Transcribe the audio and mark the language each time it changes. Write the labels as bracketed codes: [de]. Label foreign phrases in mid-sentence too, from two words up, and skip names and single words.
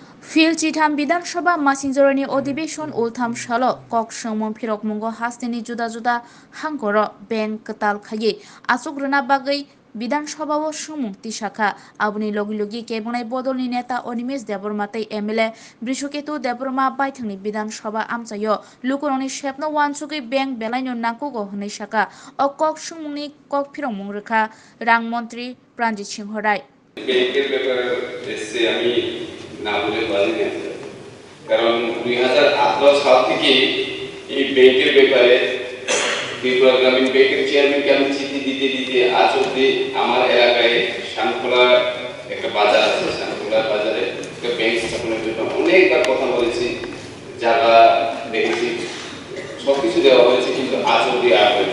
[trp] फिल चिथाम विधानसभा मासिंजरनि अधिवेशन उल्थाम साल कक संमं फिरकमुंगो हास्तिनि जुदा जुदा हांगर बेंक कताल खाये आसुग्रना बागै विधानसभाओ सुमुं तिसाखा आबुनि लगी लगी केबनाय बदलनि नेता अनिमेश देबरमातै एमएलए बृषकेतु देबरमा बायथांनि विधानसभा आमचायो लुकुरंनि शेपनो वानसुगै बेंक बेलायनो नांकुगो हनै साखा अ कक सुमुंनि कक फिरकमुं रेखा रां मंत्री प्राणजित सिंह राय [bn] ব্যাংকের ব্যাপারে এসে আমি না বলে পারি না, কারণ 2018 সাল থেকে এই ব্যাংকের ব্যাপারে ত্রিপুরা গ্রামীণ ব্যাংকের চেয়ারম্যানকে আমি চিঠি দিতে দিতে আজ অব্দি আমার এলাকায় শানখোলা একটা বাজার আছে, শানখোলা বাজারে একটা ব্যাংক স্থাপনের জন্য অনেকবার কথা বলেছি, জায়গা দেখেছি, সবকিছু দেওয়া হয়েছে, কিন্তু আজ অব্দি আর হয়নি।